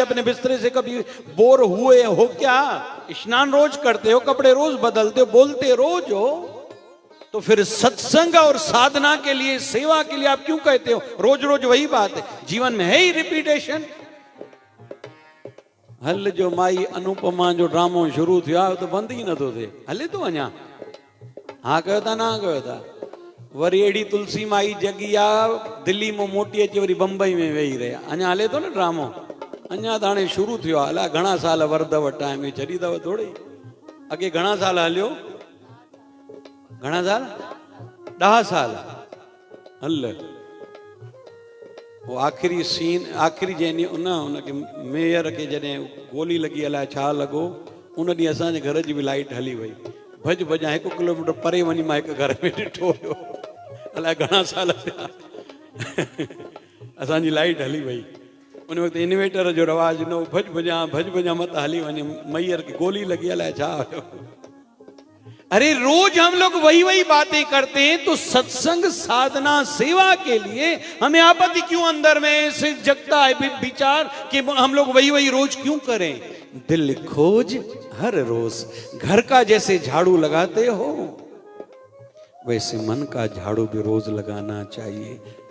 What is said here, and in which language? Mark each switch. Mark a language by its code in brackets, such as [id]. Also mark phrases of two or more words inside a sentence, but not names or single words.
[hi] अपने बिस्तरे से कभी बोर हुए हो क्या? स्नान रोज करते हो, कपड़े रोज बदलते हो, बोलते रोज हो। तो फिर सत्संग और साधना के लिए, सेवा के लिए आप क्यों कहते हो रोज रोज वही बात है? जीवन में है ही रिपीटेशन। [sd] हल जो माई अनुपमा जो ड्रामो शुरू थियो तो बंद ही न थो थे, हले तो अञा हाँ कयो था ना कयो था। वरी एड़ी तुलसी माई जगी आ दिल्ली में मोटी अची वरी बम्बई में वेही रहिया, अञा हले तो न ड्रामो, अञा त हाणे शुरू थियो आहे। अलाए घणा साल वरदव टाइम में छॾी अथव थोड़ी। अॻे घणा साल हलियो? घणा साल? 10 साल हल। [hi] वो आखिरी सीन, आखिरी जैनी उनके मेयर के [sd] जॾहिं गोली लगी, अलाए छा लॻो, उन ॾींहुं असांजे घर जी बि लाइट हली वई। भॼ भॼा 1 किलोमीटर परे वञी मां हिकु घर में ॾिठो हुयो, अलाए घणा साल थिया असांजी लाइट हली वई। उन वक़्तु इन्वेटर जो रवाज न हो, भॼ भॼा मत हली वञे, [hi] मैयर की गोली लगी, [sd] अलाए छा हुयो। [hi] अरे रोज हम लोग वही वही बातें करते हैं, तो सत्संग साधना सेवा के लिए हमें आपत्ति क्यों अंदर में से जगता है विचार कि हम लोग वही वही रोज क्यों करें? दिल खोज हर रोज। घर का जैसे झाड़ू लगाते हो वैसे मन का झाड़ू भी रोज लगाना चाहिए।